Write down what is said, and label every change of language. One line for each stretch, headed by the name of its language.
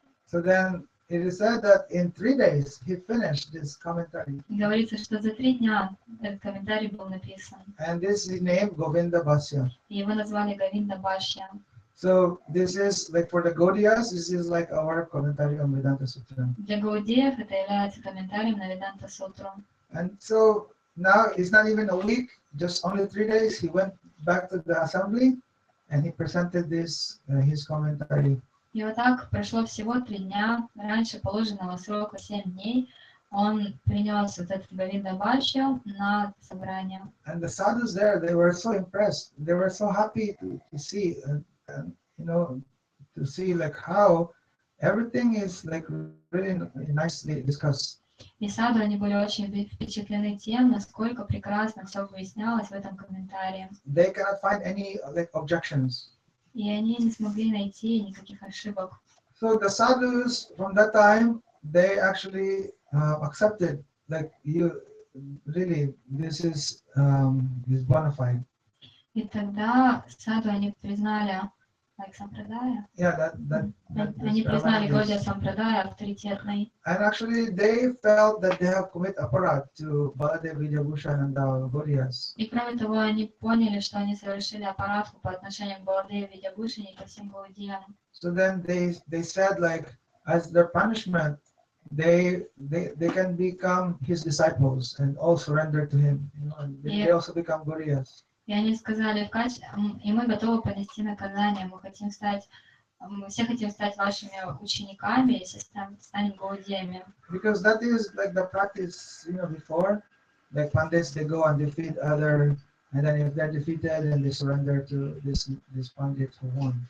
English: So then it is said that in 3 days he finished this commentary.
Russian: И говорится, что за 3 дня этот комментарий был написан.
English: And this is named Govinda Bhashya.
Russian: И его назвали Говинда Башья.
English: So this is for the Gaudiyas, this is our commentary on Vedanta Sutra.
Russian: Для гаудеев это является комментарием на Веданта Сутру.
English: And so now it's not even a week, just only 3 days. He went back to the assembly and he presented this his commentary.
Russian: И вот так прошло всего 3 дня. Раньше положенного срока 7 дней он принес вот этот Говинда Башью на собрание.
English: And the sadhus there, they were so impressed. They were so happy to see, to see how everything is really nicely discussed.
Russian: И саду они были очень впечатлены тем, насколько прекрасно все выяснялось в этом комментарии.
English: They cannot find any objections.
Russian: И они не смогли найти никаких ошибок.
English: So the sadhus from that time, they actually accepted like you really, this is bona fide.
Russian: И тогда саду они признали, like, сампрадая,
English: Yeah,
Russian: они признали Гаудия сампрадая авторитетной.
English: And actually, they felt that they have committed aparat to Baladev Vidyabhushan and the Gaudiyas.
Russian: И кроме того, они поняли, что они совершили аппаратку по отношению к Баладеве Видябхушане и ко всем гаудиям.
English: So then they said, like, as their punishment, they can become his disciples and all surrender to him. You know, and they also become Gaudiyas.
Russian: И они сказали, и мы готовы понести наказание, мы все хотим стать вашими учениками, если станем гаудиями.
English: Because that is like the practice, before, like pandits, they go and defeat other, and then if they're defeated, then they surrender to this pandit who won.